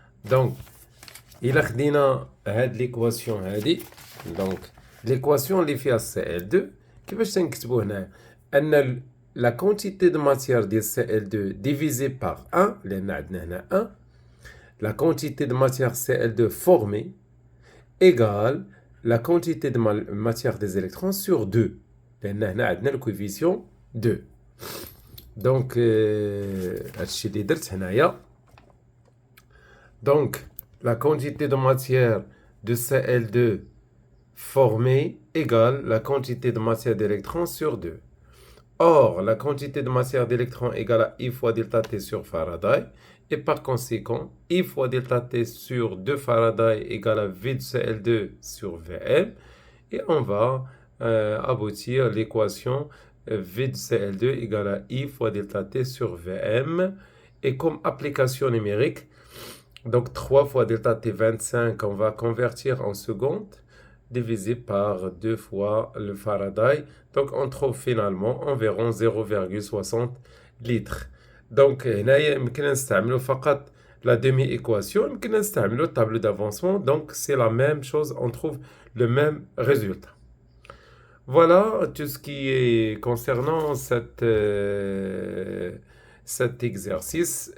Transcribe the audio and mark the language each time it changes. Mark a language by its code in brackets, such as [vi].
[fr] Donc, il a l'équation donc l'équation [ar] اللي فيها CL2 كيفاش تنكتبوا هنا ان [fr] la quantité de matière de CL2 divisée par 1 [ar] لان عندنا هنا 1, [fr] la quantité de matière CL2 formée égale la quantité de matière des électrons sur 2 [ar] لان هنا عندنا [fr] le coefficient 2. [ar] Donc هادشي اللي درت هنايا. [fr] Donc la quantité de matière de Cl2 formée égale la quantité de matière d'électrons sur 2. Or, la quantité de matière d'électrons égale à I fois delta T sur Faraday, et par conséquent, I fois delta T sur 2 Faraday égale à V de Cl2 sur Vm, et on va aboutir à l'équation V de Cl2 égale à I fois delta T sur Vm, et comme application numérique, donc 3 fois delta T 25, on va convertir en secondes, divisé par 2 fois le Faraday. Donc on trouve finalement environ 0,60 litres. [ar] Donc هنايا يمكن نستعملوا فقط [fr] la demi-équation, [ar] يمكن نستعملوا [fr] tableau d'avancement. Donc c'est la même chose, on trouve le même résultat. Voilà tout ce qui est concernant cet exercice.